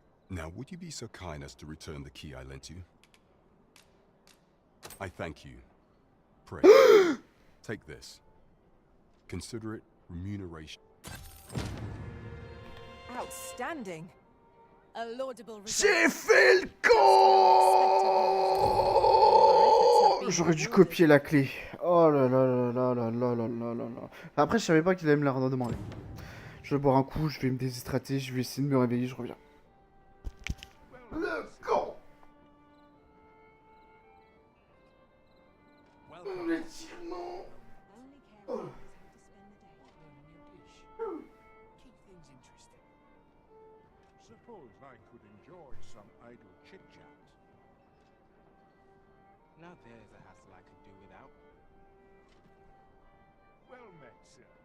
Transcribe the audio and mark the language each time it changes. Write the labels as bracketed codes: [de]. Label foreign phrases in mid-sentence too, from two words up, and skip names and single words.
[en] Now, would you be so kind as to return the key I lent you? I thank you. Pray, take this. Consider it remuneration. Outstanding. A laudable result. [fr] J'ai fait le con. J'aurais dû copier la clé. Oh là là là là là là là là là là. Après, je savais pas qu'il allait me la redemander. Je vais boire un coup, je vais me déshydrater, je vais essayer de me réveiller, je reviens. Le con. L'étirement. Oh. [en] Suppose I could enjoy some idle chit-chat. Now there's a hassle I could do without. Well met, sir.